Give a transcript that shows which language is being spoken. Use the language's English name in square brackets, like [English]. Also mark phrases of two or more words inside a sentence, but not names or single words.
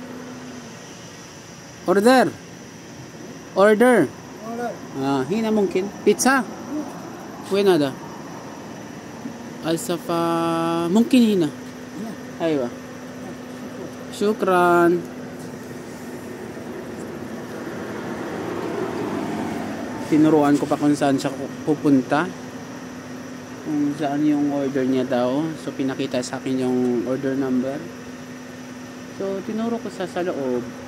[Arabic] Order. هنا ممكن. Pizza. Wين هذا؟ السفا ممكن هنا. أيوة. شكرا. [Filipino] Tinuruan ko pa kung saan siya pupunta. Kung saan yung order niya daw. So pinakita sa akin yung order number. So tinuro ko sa loob.